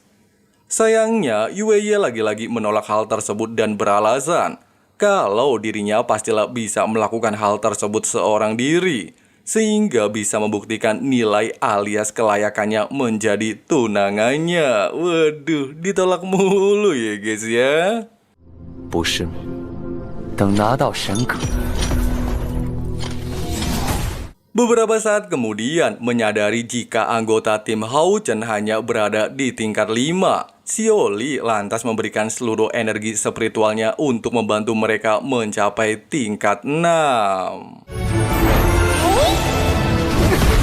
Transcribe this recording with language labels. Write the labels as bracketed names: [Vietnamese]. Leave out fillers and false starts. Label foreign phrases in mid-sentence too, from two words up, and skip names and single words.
[Indonesian] Sayangnya, Yueye lagi-lagi menolak hal tersebut dan beralasan kalau dirinya pastilah bisa melakukan hal tersebut seorang diri, sehingga bisa membuktikan nilai alias kelayakannya menjadi tunangannya. Waduh, ditolak mulu ya guys ya. [Chinese] 不是，等拿到神格。 [Indonesian] Beberapa saat kemudian, menyadari jika anggota tim Hao Chen hanya berada di tingkat 5, Xiaoli lantas memberikan seluruh energi spiritualnya untuk membantu mereka mencapai tingkat 6.